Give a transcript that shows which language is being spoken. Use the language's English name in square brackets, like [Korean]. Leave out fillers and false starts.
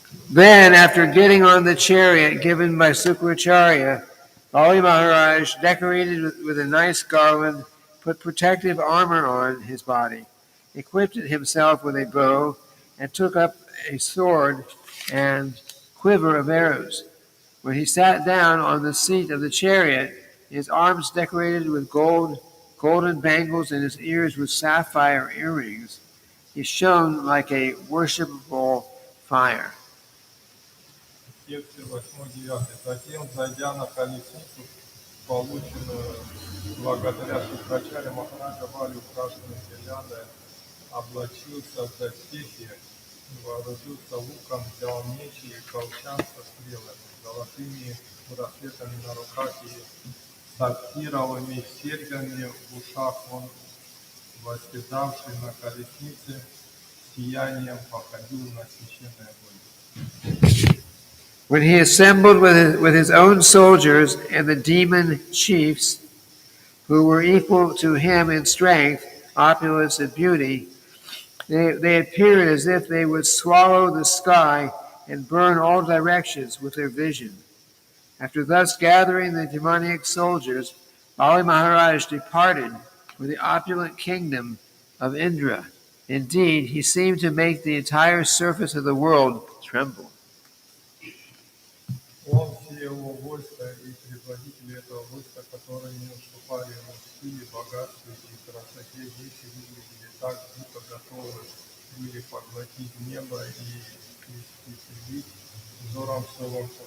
[English] Then, after getting on the chariot given by Sukracharya, Bali Maharaj, decorated with a nice garland, put protective armor on his body, equipped himself with a bow, and took up a sword and quiver of arrows. When he sat down on the seat of the chariot, his arms decorated with golden bangles, and his ears with sapphire earrings, he shone like a worshipable fire. [Russian] Тексты 8-9. Затем, зайдя на колесницу, полученную благодаря Шукрачаре, Махараджа Бали, украшенную гирляндой, облачился в доспехи, вооружился луком, взял меч и колчан со стрелами, золотыми браслетами на руках и сапфировыми серьгами в ушах. Он, восседавший на колеснице, сиянием походил на священный огонь. [English] When he assembled with his own soldiers and the demon chiefs, who were equal to him in strength, opulence, and beauty, they appeared as if they would swallow the sky and burn all directions with their vision. After thus gathering the demoniac soldiers, Bali Maharaj departed for the opulent kingdom of Indra. Indeed, he seemed to make the entire surface of the world tremble. [Russian] Он, все его войска и предводители этого войска, которые не уступали ему в силе, богатстве и красоте, вещи выглядели так, будто готовы были поглотить небо и испепелить взором своим.